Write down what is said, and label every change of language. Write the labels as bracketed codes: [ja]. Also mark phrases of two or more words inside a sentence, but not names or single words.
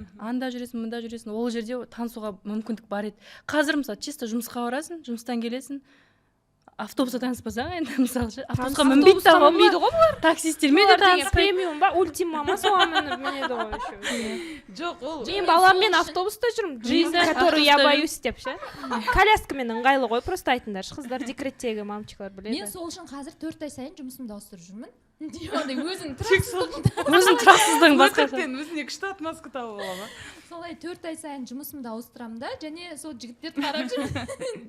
[kk] Анда жүресің, мында жүресің, ол жерде танысуға мүмкіндік бар еді. Қазір мысалы чисто жұмысқа барасың, жұмыстан келесің, автобуста таныспасаң, енді мысалы ше, автобусқа мінбейді ғой бұлар. Таксистермен де таныспайды. Премиум ба, ультима ма, соған мінеді ғой еще. Жоқ, ол. Мен баламмен автобуста жүрмін, [ru] жизнь, которую я боюсь [kk] деп ше. Коляскамен ыңғайлы ғой, просто айтыңдар, қыздар декреттегі мамчиклар біледі. Мен сол үшін қазір 4 ай сайын жұмысымды ауыстырып жүрмін. Өзің тұрақсыздығың басқаша. Өзіне күшті отмазка тауып ала ма? Солай 4 ай сайын жұмысымды ауыстырамын да, және сол жігіттерді қарап жүрмін.